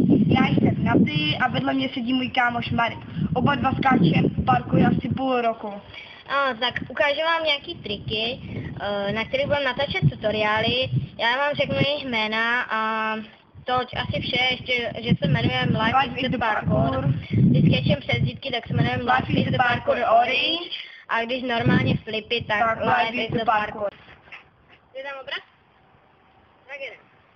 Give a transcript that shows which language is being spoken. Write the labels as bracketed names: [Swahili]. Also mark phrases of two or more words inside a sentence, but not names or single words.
[Czech] Já jsem Naty a vedle mě sedí můj kámoš Marek. Oba dva skáčeme v parku asi půl roku. Tak ukážu vám nějaký triky, na kterých budeme natáčet tutoriály. Já vám řeknu jejich jména a to asi vše, ještě, že se jmenujeme Life is the Parkour. Když skáčeme přes zítky, tak se jmenujeme Life is the Parkour Orange. A když normálně flipy, tak Life is the Parkour. Je tam obraz? Tak jedem.